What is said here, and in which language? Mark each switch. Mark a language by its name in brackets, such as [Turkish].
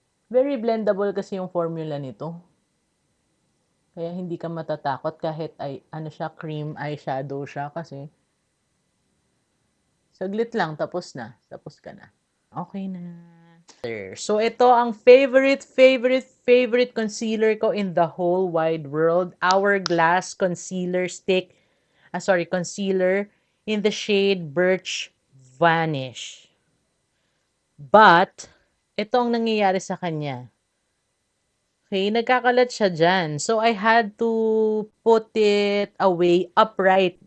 [English] Very blendable [Filipino] kasi yung formula nito. Kaya hindi ka matatakot kahit siya, cream eyeshadow siya kasi saglit lang, tapos na. Tapos ka na. Okay na. [English] So, [Filipino] ito ang [English] favorite concealer ko in the whole wide world. Hourglass Concealer Stick. Concealer in the shade Birch Vanish. [Filipino] But, ito ang nangyayari sa kanya. Okay, nagkakalat siya dyan. [English] So, I had to put it away upright.